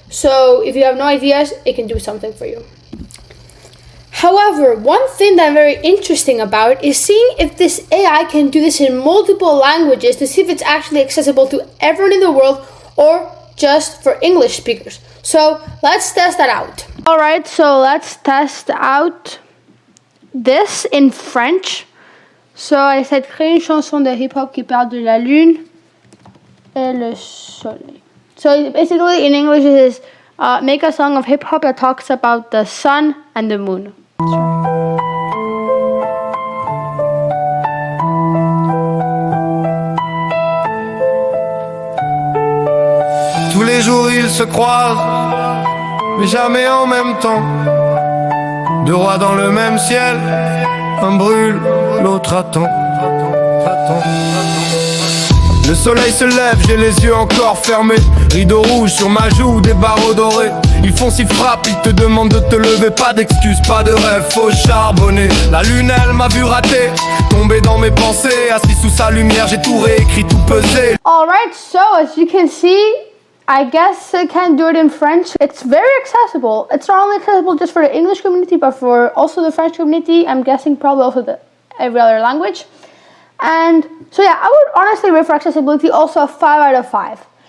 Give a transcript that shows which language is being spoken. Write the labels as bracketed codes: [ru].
[en] So if you have no ideas, it can do something for you. However, one thing that I'm very interesting about is seeing if this AI can do this in multiple languages to see if it's actually accessible to everyone in the world or just for English speakers. So let's test that out. Alright, so let's test out this in French. So I said, [fr] créer une chanson de hip-hop qui parle de la lune et le soleil. [en] So basically in English it is make a song of hip-hop that talks about the sun and the moon. [fr] Tous les jours ils se croisent, mais jamais en même temps. 2 rois dans le même ciel, un brûle, l'autre attend. Le soleil se lève, j'ai les yeux encore fermés. Rideau rouge sur ma joue, des barreaux dorés. Ils font s'y frappent, ils te demandent de te lever. Pas d'excuses, pas de rêve, faut charbonner. La lune elle m'a vu rater, tomber dans mes pensées. Assis sous sa lumière, j'ai tout réécrit, tout pesé. [en] Alright, so as you can see, I guess I can do it in French. It's very accessible. It's not only accessible just for the English community, but for also the French community. I'm guessing probably also every other language. And so yeah, I would honestly rate for accessibility also a 5 out of 5.